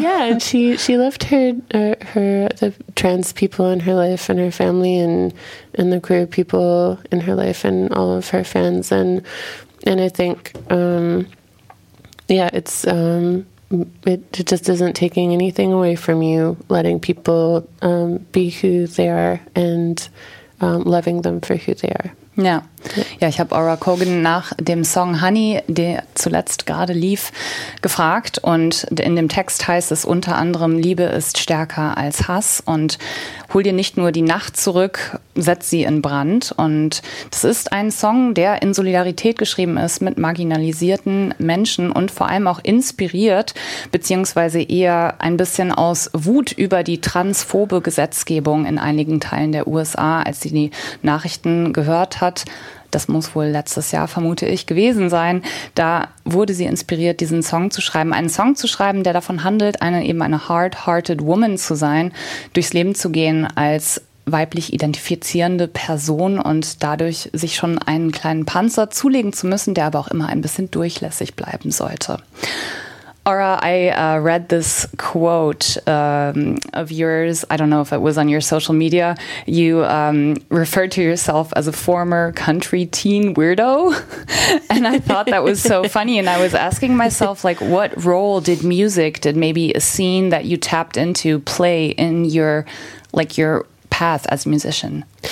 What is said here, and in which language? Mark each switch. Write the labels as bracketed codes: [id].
[en] Yeah, and she loved the trans people in her life and her family and the queer people in her life and all of her fans. And I think, it just isn't taking anything away from you, letting people be who they are and loving them for who they are. [de] Ja, ja, ich habe Aura Kogan nach dem Song Honey, der zuletzt gerade lief, gefragt. Und in dem Text heißt es unter anderem, Liebe ist stärker als Hass. Und hol dir nicht nur die Nacht zurück, setz sie in Brand. Und das ist ein Song, der in Solidarität geschrieben ist mit marginalisierten Menschen und vor allem auch inspiriert, beziehungsweise eher ein bisschen aus Wut über die transphobe Gesetzgebung in einigen Teilen der USA, als sie die Nachrichten gehört hat. Das muss wohl letztes Jahr, vermute ich, gewesen sein. Da wurde sie inspiriert, diesen Song zu schreiben. Einen Song zu schreiben, der davon handelt, eine [en] hard-hearted woman [de] zu sein, durchs Leben zu gehen als weiblich identifizierende Person und dadurch sich schon einen kleinen Panzer zulegen zu müssen, der aber auch immer ein bisschen durchlässig bleiben sollte. [en] Aura, I read this quote of yours. I don't know if it was on your social media. You referred to yourself as a former country teen weirdo. And I thought that was so funny. And I was asking myself, like, what role did music, did maybe a scene that you tapped into play in your, like, your path as a musician?